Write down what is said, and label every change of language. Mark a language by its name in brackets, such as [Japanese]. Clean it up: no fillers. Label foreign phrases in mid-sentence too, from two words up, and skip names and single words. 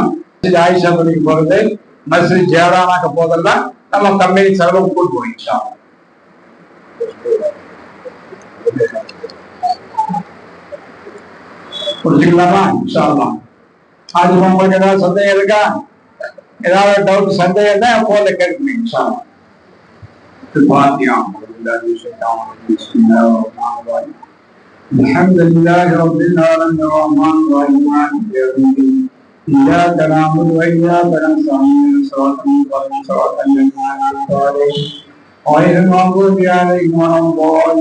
[Tamil] மஸ்ஜித் ஆயிஷா பள்ளிக்கு போறது, மஸ்ஜித் ஜெஹரானாக்கு போதெல்லாம் நம்ம கம்பெனி செலவு கூட்டு போவோம். இன்ஷா புரிஞ்சுக்கலாமா? [Arabic] إن شاء الله. [Tamil] அது உங்களுக்கு ஏதாவது சந்தேகம் இருக்கா? ஏதாவது டவுட் சந்தேகம் தான் போன்ல கேட்கணும். [Arabic] إن شاء الله. الحمد لله رب العالمين الرحمن الرحيم مالك يوم الدين إياك نعبد وإياك نستعين صراط المستقيم صراط الذين أنعمت عليهم غير المغضوب عليهم ولا الضالين.